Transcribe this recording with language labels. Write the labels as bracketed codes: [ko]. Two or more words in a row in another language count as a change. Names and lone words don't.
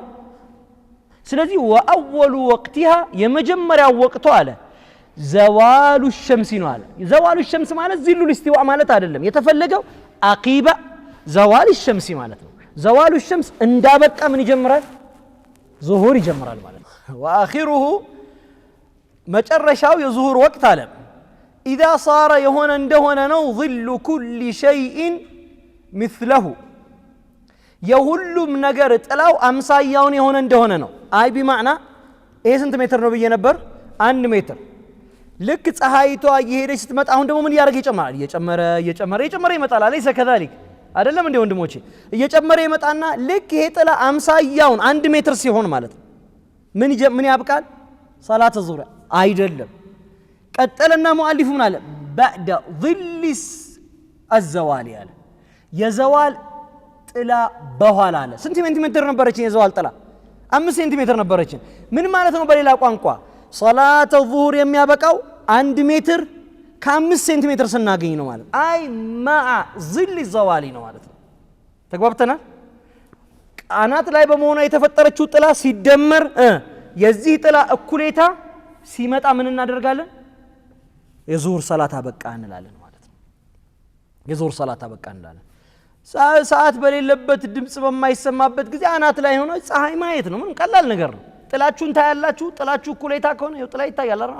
[am] ስለዚህ [ar] وأول وقتها [am] የመጀመሪያው ወቅቱ አለ [ar] زوال الشمس [am] ነው አለ። [ar] زوال الشمس [am] ማለት [ar] ظل الاستواء [am] ማለት አይደለም። የተፈለገው [ar] عقب زوال الشمس [am] ማለት ነው። [ar] زوال الشمس [am] እንዳበቃ ምን ይጀምራል? ዙሁር ይጀምራል ማለት ነው። ወአኺሩሁ መጨረሻው የዙሁር ወቅት አለ [ar] إذا صار يهون [am] እንደሆነ ነው [ar] ظل كل شيء مثله [am] የሁሉም ነገር ጥላው አምሳያውን የሆነ እንደሆነ ነው። [ar] أي بمعنى [am] ይሄ ስንት ሜትር ነው ብዬ ነበር? 1 ሜትር። ልክ ፀሐይቷ እየሄደች ስትመጣ አሁን ደግሞ ምን ያደርግ ይጨምራል? እየጨመረ ይመጣል። [ar] أليس كذلك [am] አይደለም እንዴ ወንድሞቼ? እየጨመረ ይመጣና ልክ ይሄ ጥላ አምሳያውን 1 ሜትር ሲሆን ማለት ነው ምን ያብቃል? [ar] صلاة الظهر [am] አይደለም። ቀጠለና ሙአሊፉ ምን አለ? [ar] بعد ظل الزوال [am] ያለ የዘዋል ጥላ በኋላ አለ። ስንት ሴንቲሜትር ነበረች የዘዋል ጥላ? 5 ሴንቲሜትር ነበረች። ምን ማለት ነው በሌላ ቋንቋ? [ar] صلاة الظهر [am] የሚያበቃው 1 ሜትር ከ5 ሴንቲሜትር ስናገኝ ነው ማለት። [ar] أي مع ظل الزوال [am] ነው ማለት ነው። ተግባብተናል? አናት ላይ በመሆኗ የተፈጠረችው ጥላ ሲደመር የዚህ ጥላ እኩሌታ ሲመጣ ምን እናደርጋለን? የዙሁር ሰላት አበቃ እንላለን ማለት ነው። የዙሁር ሰላት አበቃ እንላለን። ሰዓት በሌለበት ድምጽ በማይሰማበት ጊዜ አናት ላይ ሆኖ ፀሐይ ማየት ነው። ምን ቀላል ነገር ነው። ጥላችሁን ታያላችሁ። ጥላችሁ እኩሌታ ከሆነ ይኸው ጥላ ይታያል አይደል?